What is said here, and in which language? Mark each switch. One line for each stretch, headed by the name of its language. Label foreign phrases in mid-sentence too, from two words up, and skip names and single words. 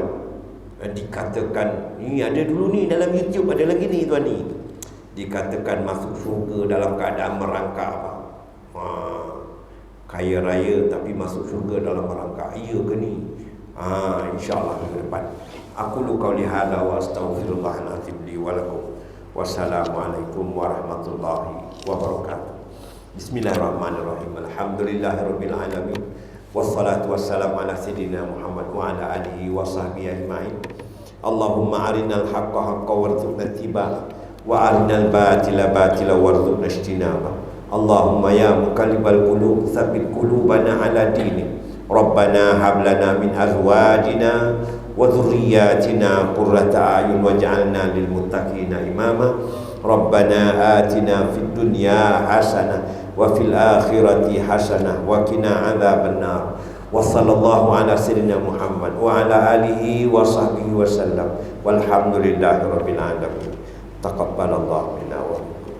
Malay: Dikatakan ni ada dulu ni dalam YouTube, ada lagi ni tuan ni. Dikatakan masuk syurga dalam keadaan merangkak apa. Kaya raya tapi masuk syurga dalam merangkak. Iya ke ni? InsyaAllah ke depan.
Arabic: أقول قولي هذا وأستغفر الله العظيم لي ولكم. والسلام عليكم ورحمة الله وبركاته. بسم الله الرحمن الرحيم. الحمد لله رب العالمين. والصلاة والسلام على سيدنا محمد وعلى آله وصحبه أجمعين. اللهم أرنا الحق حقا وارزقنا اتباعه وأرنا الباطل باطلا وارزقنا اجتنابه. اللهم يا مقلب القلوب ثبت قلوبنا على دينك. ربنا هب لنا من أزواجنا وذرياتنا قرة أعين واجعلنا للمتقين إماما. ربنا آتنا في الدنيا حسنة وفي الآخرة حسنة وقنا عذاب النار. وصلى الله على سيدنا محمد وعلى آله وصحبه وسلم. والحمد لله رب العالمين. تقبل الله منا و